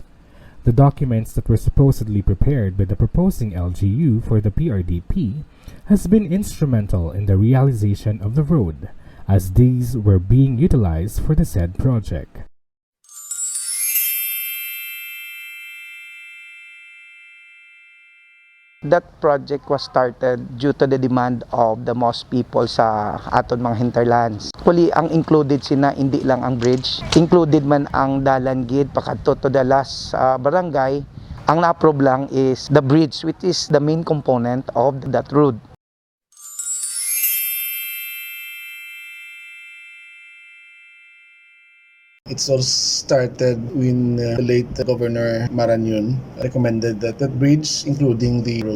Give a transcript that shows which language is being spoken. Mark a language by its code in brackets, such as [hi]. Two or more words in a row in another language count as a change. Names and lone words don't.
[en] The documents that were supposedly prepared by the proposing LGU for the PRDP has been instrumental in the realization of the road, as these were being utilized for the said project. That project was started due to the demand of the most people [hil] sa aton mga [en] hinterlands. [hil] Actually, ang included sina hindi lang ang bridge, included man ang dalan gid pakadto [en] to the last barangay. [hil] Ang na-approve lang [en] is the bridge, which is the main component of that road. It all started when the late Governor Marañon recommended that bridge, including the road.